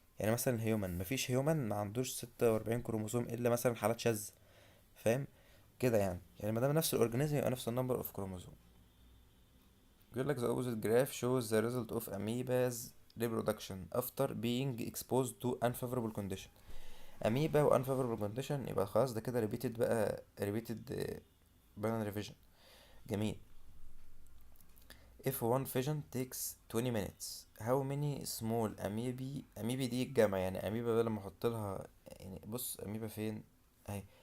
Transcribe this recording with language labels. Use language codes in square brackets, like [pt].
[ar] يعني مثلا هيومن، مفيش هيومن ما عندوش 46 كروموسوم الا مثلا حالات شاذة. فاهم كده يعني ما دام نفس الاورجانيزم يبقى نفس النمبر اوف كروموسوم. بيقول لك [en] the opposite graph shows the result of amoeba's reproduction after being exposed to unfavorable condition. [ar] اميبا و unfavorable condition يبقى خلاص ده كده repeated بقى repeated binary revision. جميل. [en] if one fission takes 20 minutes how many small amoebae [ar] دي الجمع يعني اميبا بقى لما احط لها يعني بص اميبا فين اهي.